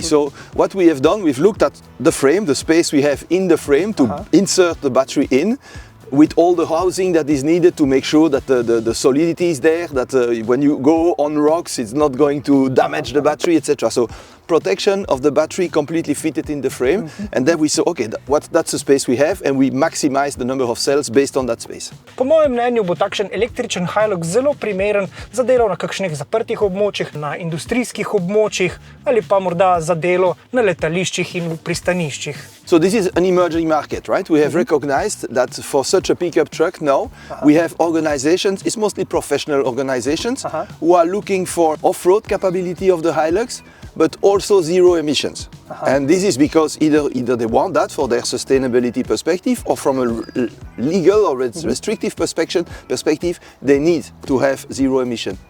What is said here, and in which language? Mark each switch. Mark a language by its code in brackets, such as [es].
[en] So what we have done, we've looked at the frame, the space we have in the frame to insert the battery in, with all the housing that is needed to make sure that the solidity is there, that when you go on rocks, it's not going to damage the battery, etc. So protection of the battery completely fitted in the frame, and then we saw, okay, that's the space we have, and we maximize the number of cells based on that space. [sl] Po mojem mnenju bo takšen električen Hilux zelo primeren za delo na kakšnih zaprtih območjih, na industrijskih območjih ali pa morda za delo na letališčih in v pristaniščih. [en] So this is an emerging market, right? We have recognized that for such a pickup truck now, we have organizations, it's mostly professional organizations, who are looking for off-road capability of the Hilux, but also zero emissions. And this is because either they want that for their sustainability perspective, or from a legal or restrictive perspective, they need to have zero emission.